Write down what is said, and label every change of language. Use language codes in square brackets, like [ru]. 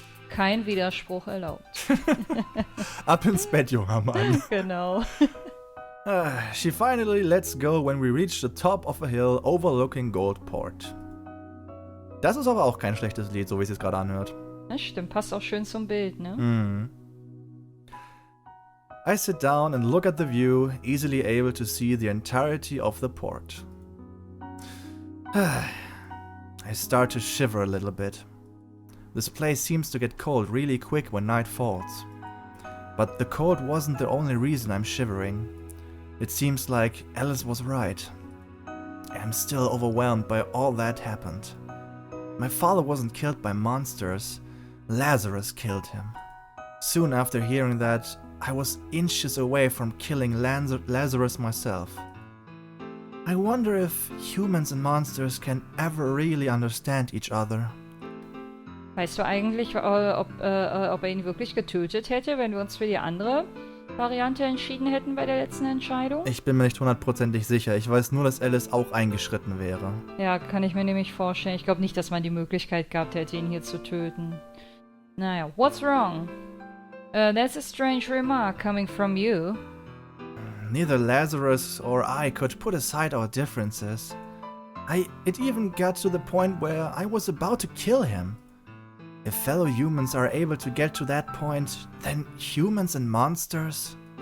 [de] Kein Widerspruch erlaubt. Ab ins Bett, junger Mann. Genau. [en] She finally lets go when we reach the top of a hill overlooking Goldport. [de] Das ist aber auch kein schlechtes Lied, so wie es sich gerade anhört. Das stimmt, passt auch schön zum Bild, ne? Mhm. [en] I sit down and look at the view, easily able to see the entirety of the port. I start to shiver a little bit. This place seems to get cold really quick when night falls. But the cold wasn't the only reason I'm shivering. It seems like Alice was right. I'm still overwhelmed by all that happened. My father wasn't killed by monsters. Lazarus killed him. Soon after hearing that, I was inches away from killing Lazarus myself. I wonder if humans and monsters can ever really understand each other. [de] Weißt du eigentlich, ob er ihn wirklich getötet hätte, wenn wir uns für die andere Variante entschieden hätten bei der letzten Entscheidung? Ich bin mir nicht hundertprozentig sicher. Ich weiß nur, dass Alice auch eingeschritten wäre. Ja, kann ich mir nämlich vorstellen. Ich glaube nicht, dass man die Möglichkeit gehabt hätte, ihn hier zu töten. [en] Naja, what's wrong? That's a strange remark coming from you. Neither Lazarus or I could put aside our differences. It even got to the point where I was about to kill him. If fellow humans are able to get to that point, then humans and monsters?